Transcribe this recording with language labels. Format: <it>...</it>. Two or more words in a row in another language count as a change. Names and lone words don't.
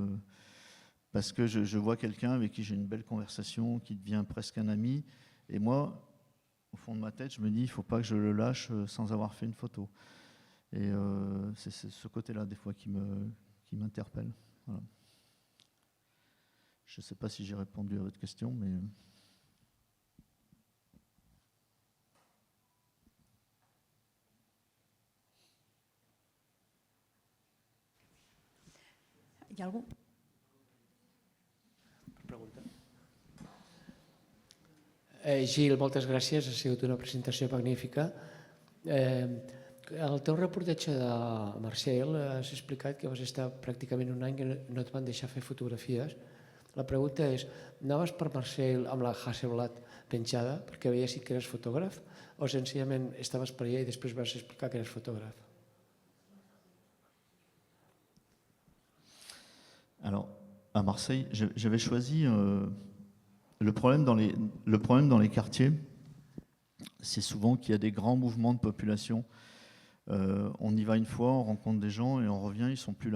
<fr>parce que je vois quelqu'un avec qui j'ai une belle conversation, qui devient presque un ami. Et moi, au fond de ma tête, je me dis, il ne faut pas que je le lâche sans avoir fait une photo. Et c'est ce côté-là, des fois, qui m'interpelle. Voilà. Je ne sais pas si j'ai répondu à votre question, mais...</fr> <ca>Hi ha algú? Pregunta. Gil, moltes gràcies, ha sigut una presentació magnífica. El teu reportatge de Marseille has explicat que vas estar pràcticament un any que no et van deixar fer fotografies. La pregunta és, anaves per Marseille amb la Hasselblad penjada perquè veies que eres fotògraf, o senzillament estaves per allà i després vas explicar que eres fotògraf?</ca> <fr>Alors, à Marseille, j'avais choisi... Le problème dans les quartiers, c'est souvent qu'il y a des grands mouvements de population. On y va une fois, on rencontre des gens et on revient, ils ne sont plus là.</fr>